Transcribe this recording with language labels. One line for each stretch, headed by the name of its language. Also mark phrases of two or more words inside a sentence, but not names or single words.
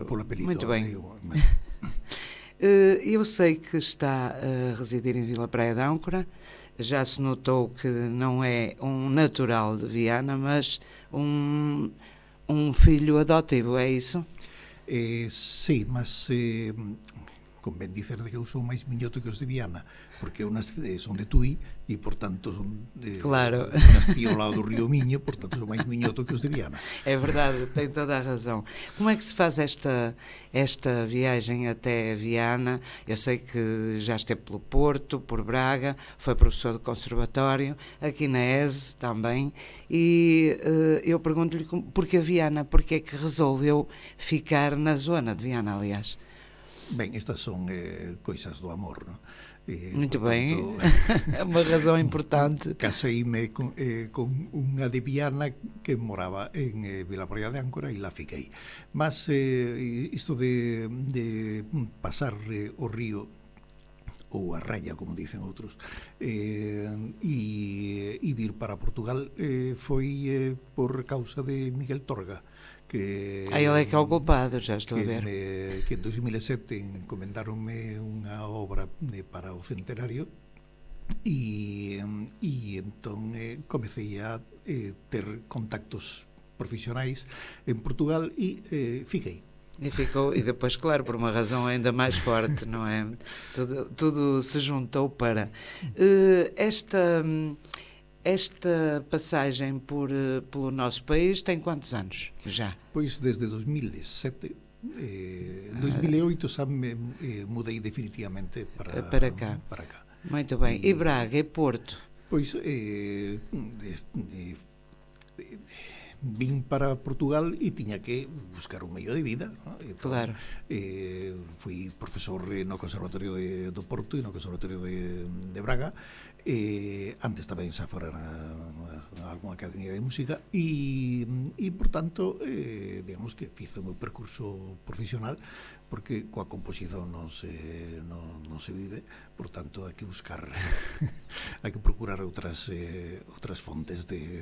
Portuguese: Por apelido. Muito bem. Eu sei que está a residir em Vila Praia de Âncora. Já se notou que não é um natural de Viana, mas um filho adotivo, é isso?
Galician: Sí, mas convén dicer que eu sou máis miñoto que os de Viana, porque eu son de Tui e, por tanto,
Portuguese: claro.
Galician: Nasci ao lado do río Miño, por tanto, sou máis miñoto que os de Viana.
Portuguese: É verdade, tem toda a razão. Como é que se faz esta viagem até Viana? Eu sei que já esteve pelo Porto, por Braga, foi professor de conservatório, aqui na ESE também, e eu pergunto-lhe porquê Viana, porquê é que resolveu ficar na zona de Viana, aliás?
Galician: Ben, estas son coisas do amor, non?
Portuguese: Muito bem, é uma razão importante.
Galician: Caseime con unha de Viana que moraba en Vila Praia de Âncora e lá fiquei. Mas isto de pasar o río ou a raya, como dicen outros, e vir para Portugal foi por causa de Miguel Torga, que
Portuguese: ele é que é o culpado, já estou a ver.
Galician: Que en 2007 encomendaronme unha obra para o centenario e entón comecei a ter contactos profesionais en Portugal e fiquei.
Portuguese: E ficou, e depois, claro, por uma razão ainda mais forte, não é? Tudo se juntou para esta passagem pelo nosso país tem quantos anos já?
Galician: Pois desde 2007, 2008 xa me mudei definitivamente para cá.
Portuguese: Muito bem. E Braga e Porto?
Galician: Pois vim para Portugal e tiña que buscar un medio de vida, ¿no? Entón,
Portuguese: claro.
Galician: Fui profesor no Conservatorio do Porto e no Conservatorio de Braga. Antes tamén xa fora na alguna academia de música e por tanto digamos que fiz o meu percurso profesional, porque coa composición non se vive, por tanto hai que buscar hai que procurar outras fontes de